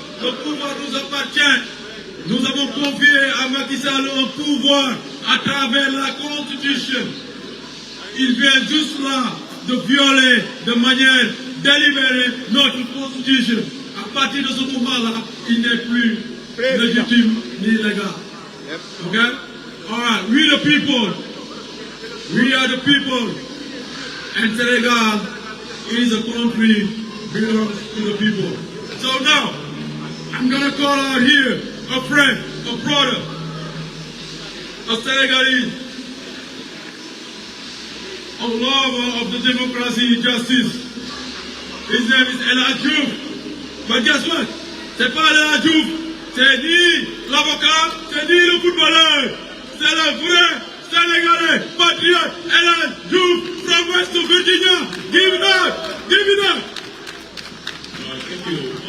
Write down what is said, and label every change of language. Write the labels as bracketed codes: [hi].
[fr] Le pouvoir nous appartient. Nous avons confié à Macky Sall un pouvoir à travers la Constitution. Il vient juste là de violer de manière délibérée notre Constitution. À partir de ce moment-là, il n'est plus légitime ni légal. Okay? [en] All right, we the people, We are the people, and Senegal is a country belongs to the people. So now, I'm gonna call out here a friend, a brother, a Senegalese, a lover of the democracy and justice. His name is ÇA CH UFFE. But guess what? [fr] C'est pas ÇA CH UFFE, c'est ni l'avocat, c'est ni le footballeur. C'est le vrai Sénégalais, patriote, ÇA CH UFFE [en] from West Virginia. Give it up! [fr] Give it up! [en] Thank you.